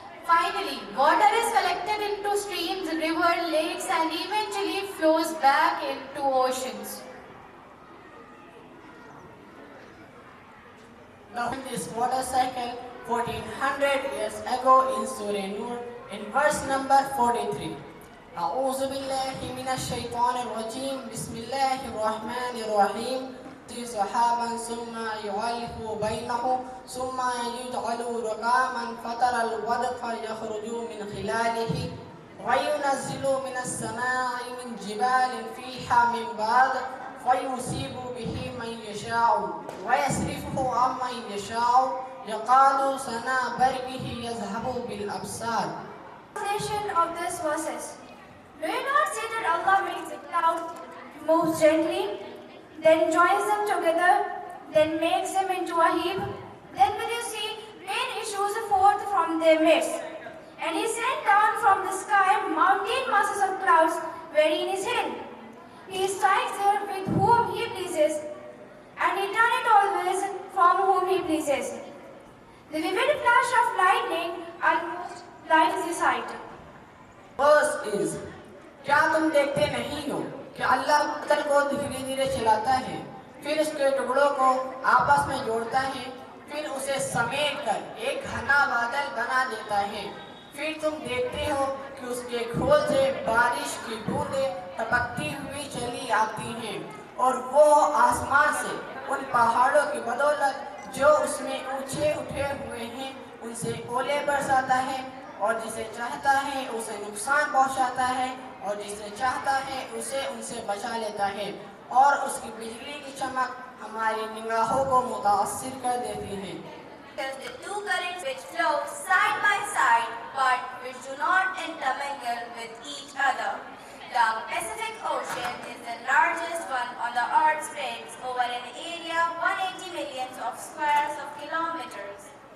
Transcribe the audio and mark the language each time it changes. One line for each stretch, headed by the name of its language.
English: Finally, water is collected into streams, rivers, lakes and eventually flows back into oceans. Now in this water cycle 1400 years ago in Surah Nur in verse number 43.
Arabic: أعوذ بالله من الشيطان الرجيم بسم الله الرحمن الرحيم سحابا ثم يؤلف بينه ثم يجعل ركاما فترى الودق يخرج من خلاله وينزل من السماء من جبال فيها من بعد فيصيب به من يشاء ويصرفه عمن يشاء يقال سنا برقه يذهب بالأبصار.
English: Translation of these verses. Do you not see that Allah makes the cloud move gently, then joins them together, then makes them into a heap? Then will you see rain issues forth from their midst. And he sent down from the sky mountain masses of clouds wherein is hidden. He strikes there with whom he pleases, and he turns it always from whom he pleases. The vivid flash of lightning almost blinds the sight. Verse is,
Hindi: क्या तुम देखते नहीं हो कि अल्लाह बादल को धीरे धीरे चलाता है, फिर उसके टुकड़ों को आपस में जोड़ता है, फिर उसे समेट कर एक घना बादल बना देता है। फिर तुम देखते हो कि उसके खोल से बारिश की बूंदें टपकती हुई चली आती हैं और वो आसमान से उन पहाड़ों की बदौलत जो उसमें ऊंचे उठे हुए हैं उनसे ओले बरसाता है और जिसे चाहता है उसे नुकसान पहुंचाता है और जिसे चाहता है उसे उनसे बचा लेता है और उसकी बिजली की चमक हमारी निगाहों को मुतासिर कर देती है।
English: The two currents which flow side by side but which do not intermingle with each other. The Pacific Ocean is the largest one on the earth, spreads over an area 180 million of squares of kilometers.